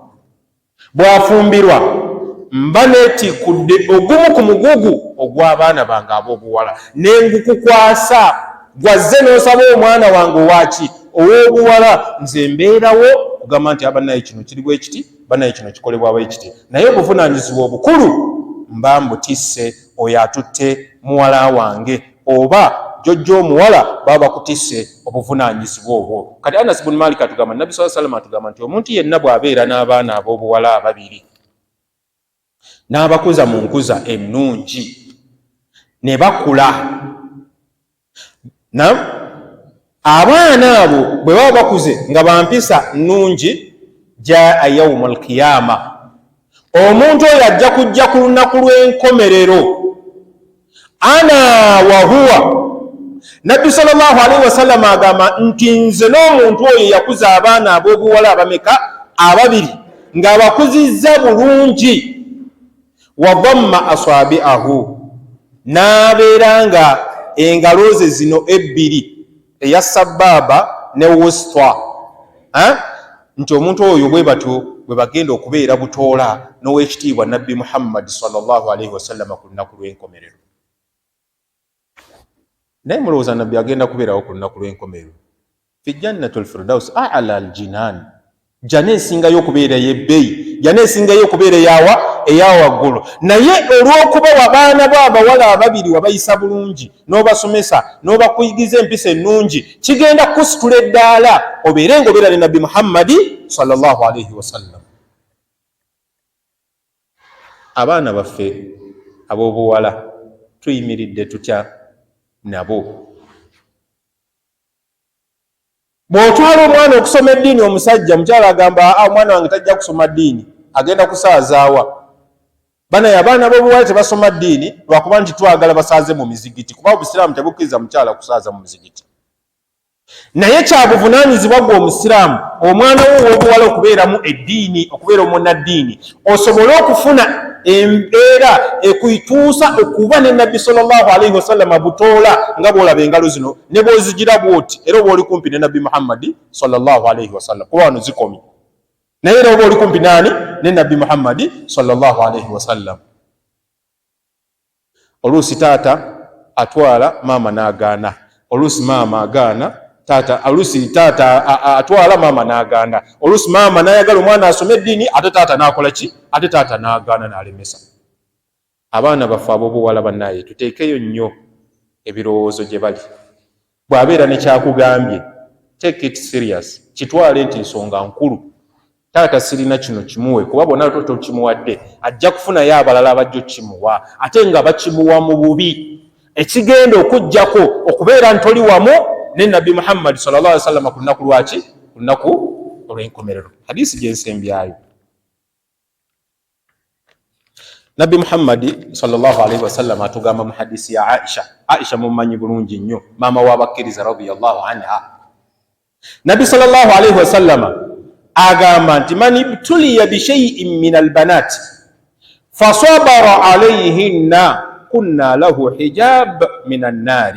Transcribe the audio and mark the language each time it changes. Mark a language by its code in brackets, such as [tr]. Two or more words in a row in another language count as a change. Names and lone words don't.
[lg] Bwafumbirwa mba neetikudde ogumu ku mugugu ogw'abaana bange ab'obuwala ne ngukukwasa, gwazze n'osaba omwana wange owaki ow'obuwala, nze mbeerawo kugamba nti abannaye kino kiri bwe kiti, bannaye kino kikolebwa bwe kiti. Naye obuvunaanyizibwa obukulu mba mbutisse oyo atutte muwala wange oba jjojja omuwala baba bakutisse obuvunaanyizibwa obwo. Kati Anas bin Malik atugamba, Nabbi [ar] صلى الله عليه وسلم [lg] atugamba nti omuntu yenna bw'abeera n'abaana ab'obuwala babiri n'abakuza mu nkuza ennungi ne bakula. Abaana abo bwe baba bakuze nga bampisa nnungi, [ar] جاء يوم القيامة, [lg] omuntu oyo ajja kujja ku lunaku lw'enkomerero. [ar] أنا وهو, [lg] Nabbi [ar] صلى الله عليه وسلم [lg] agamba nti nze n'omuntu oyo yakuza abaana ab'obuwala abameka? Ababiri, ng'abakuzizza bulungi. [ar] وضم أصابعه, [lg] n'abeera nga engalo ze zino ebbiri, eya sababa ne wusta, nti omuntu oyo bwe batyo bwe bagenda okubeera butoola n'owekitiibwa Nabbi Muhammad [ar] صلى الله عليه وسلم [lg] ku lunaku lw'enkomerero. Naye mulowooza Nabbi agenda kubeerawo ku lunaku lw'enkomerero? [ar] في جنة الفردوس أعلى الجنان, [lg] jana esingayo okubeera y'ebbeeyi, jana esingayo okubeera eyawaggulu. Naye olw'okuba abaana b'abawala ababiri wabayisa bulungi, n'obasomesa, n'obakuyigiza empisa ennungi, kigenda kusitula eddaala obeere ng'obeera ne Nabbi Muhammad [ar] صلى الله عليه وسلم. [lg] Abaana baffe ab'obuwala tuyimiridde tutya nabo? Bw'otwala omwana okusoma eddiini, omusajja mukyala agamba omwana wange tajja kusoma ddiini, agenda kusaazaawa. Banaye abaana b'obuwala tebasoma ddiini lwakuba nti twagala basaaze mu mizigiti, kuba obusiraamu tebukkiriza mukyala kusaaza mu mizigiti. Naye kyabuvunaanyizibwa gwe omusiraamu omwana wo ow'obuwala okubeeramu eddiini, okubeera omunnaddiini, osobole okufuna embeera ekuyituusa okuba ne Nabbi [ar] صلى الله عليه وسلم [lg] butoola nga bw'olaba engalo zino ne bw'ozigira bw'oti, era oba oli kumpi ne Nabbi Muhammad [ar] صلى الله عليه وسلم, [lg] kuba wano zikomye. Naye era oba oli kumpi naani? Ne Nabbi Muhammad [ar] صلى الله عليه وسلم. [lg] Oluusi taata atwala, maama n'agaana. Oluusi maama agaana, oluusi taata atwala, maama n'agaana. Oluusi maama n'ayagala omwana asome eddiini, ate taata n'akola ki? Ate taata n'agaana n'alemesa. Abaana baffe ab'obuwala bannaye tuteekeyo nnyo ebirowoozo gye bali. Bw'abeera ne kyakugambye, [en] take it serious, [lg] kitwale nti nsonga nkulu. Taata sirina kino kimuwe, kuba bonna tokimuwadde, ajja kufunayo abalala abajja okkimuwa, ate nga bakimuwa mu bubi. Ekigenda okujjako okubeera ntoli wamu ne Nabbi Muhammad [ar] صلى الله عليه وسلم [lg] ku lunaku lwaki? Ku lunaku olw'enkomerero. Hadisi gye nsembyayo. Nabbi Muhammad [ar] صلى الله عليه وسلم [lg] atugamba mu hadisi ya Aisha. Aisha mumanyi bulungi nnyo, maama w'abakkiriza [ar] رضي الله عنها. Nabbi صلى الله عليه وسلم [lg] agamba nti [ar] من ابتلي بشيء من البنات فصبر عليهن كن له حجابا من النار.